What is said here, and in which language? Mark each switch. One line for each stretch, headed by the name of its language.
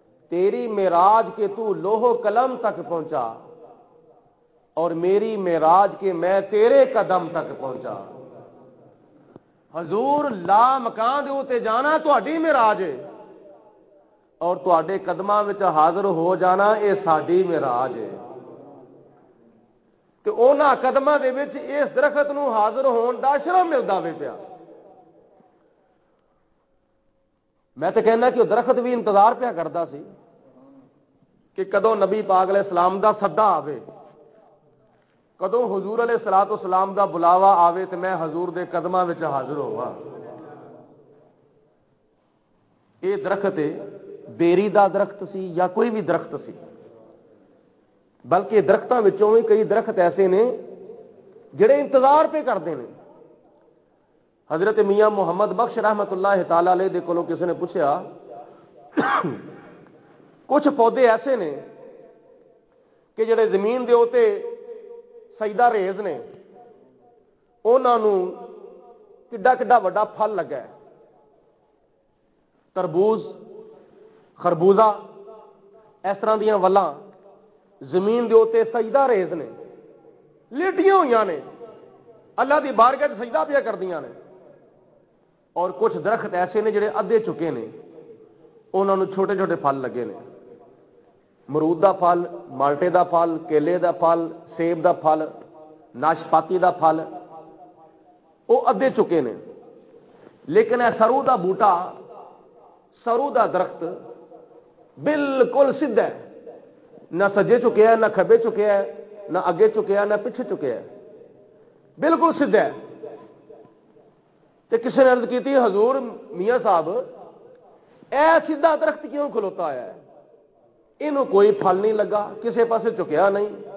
Urdu: تیری معراج کے تو لوح و قلم تک پہنچا اور میری معراج کے میں تیرے قدم تک پہنچا.
Punjabi: حضور لا مکان دے اوتے جانا تہاڈی معراج ہے اور تہاڈے قدماں وچ حاضر ہو جانا اے ساڈی معراج ہے. کہ انہاں قدماں دے وچ اس درخت نو حاضر ہون دا شرم ملدا وے پیا. میں تو کہنا کہ وہ درخت بھی انتظار پیا کرتا سی کہ کدوں نبی پاک علیہ السلام دا صدا آوے, کدوں حضور علیہ الصلوۃ والسلام دا بلاوا آوے تے میں حضور دے قدماں وچ حاضر ہوا. یہ درخت بیری دا درخت سی یا کوئی بھی درخت سی, بلکہ درختوں وچوں بھی کئی درخت ایسے نے جڑے انتظار پہ کرتے ہیں. حضرت میاں محمد بخش رحمت اللہ تعالی علیہ دے کولوں کسی نے پوچھا کچھ پودے ایسے نے کہ جڑے زمین دے اوتے سجدہ ریز نے, انہاں نوں کڈا کڈا وڈا پھل لگا ہے. تربوز, خربوزہ, اس طرح دیاں ولاں زمین دے اوتے سجدہ ریز نے, لیٹیاں ہوئیاں نے, اللہ دی بارگاہ وچ سجدہ پیا کردیاں نے. اور کچھ درخت ایسے نے جڑے ادھے چکے نے, انہاں نوں چھوٹے چھوٹے پھل لگے نے. مرود دا پھل, مالٹے دا پھل, کیلے دا پھل, سیب دا پھل, ناشپاتی دا پھل, وہ ادھے چکے نے. لیکن اے سرو دا بوٹا, سرو دا درخت بالکل سیدھا ہے, نہ سجے چکیا ہے, نہ کھبے چکیا ہے, نہ اگے چکیا ہے, نہ پیچھے چکیا ہے, بالکل سیدھا ہے.
Urdu: تو کسی نے عرض کی تھی
Punjabi: حضور میاں صاحب اے سیدھا درخت کیوں کھلوتا ہے, انہوں کوئی پھل نہیں لگا, کسی پاسے چکیا نہیں.